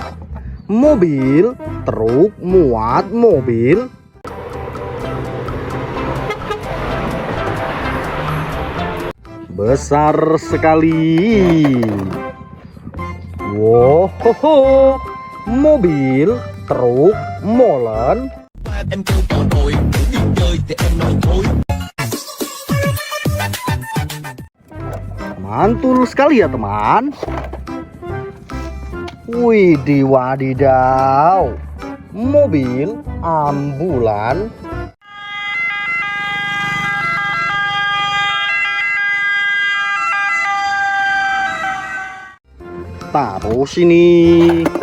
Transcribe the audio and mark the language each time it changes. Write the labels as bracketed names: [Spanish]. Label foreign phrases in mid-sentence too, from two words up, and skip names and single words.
[Indonesian] Mobil truk muat mobil. Besar sekali. Wow, mobil truk molen. [Vietnamese] Em kêu con ơi, muốn đi chơi thì em nói thôi. [Indonesian] Mantul sekali ya teman. Widih wadidaw. Mobil ambulan. Taruh sini.